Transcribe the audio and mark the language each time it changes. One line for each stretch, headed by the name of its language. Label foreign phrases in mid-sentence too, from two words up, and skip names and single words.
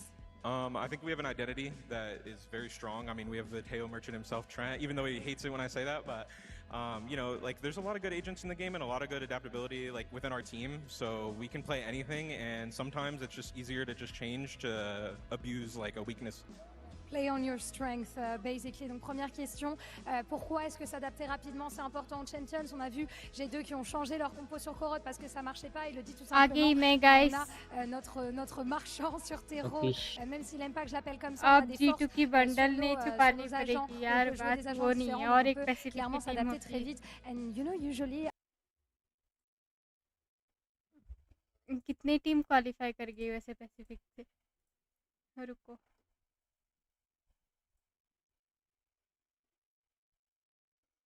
English: I think we have an identity that is very strong. I mean, we have the Teo merchant himself, Trent, even though he hates it when I say that. But, there's a lot of good agents in the game and a lot of good adaptability, within our team. So we can play anything, and sometimes it's just easier to just change to abuse, a weakness. Play on your strength, basically.
French: Donc première question, pourquoi est-ce que s'adapter rapidement c'est important aux Champions? On a vu G2 qui ont changé leur compo sur Corrode parce que ça marchait pas, il le dit tout simplement. On a notre marchand sur terreau, même s'il aime pas que je l'appelle comme ça, on a des forces
Hindi: G2 की बंडल नहीं छुपानी पड़ेगी यार बात वो नहीं है और एक पैसिफिक
French: clairement s'adapter très vite
English: and usually
Hindi: कितनी टीम क्वालीफाई कर गई वैसे पैसिफिक से रुको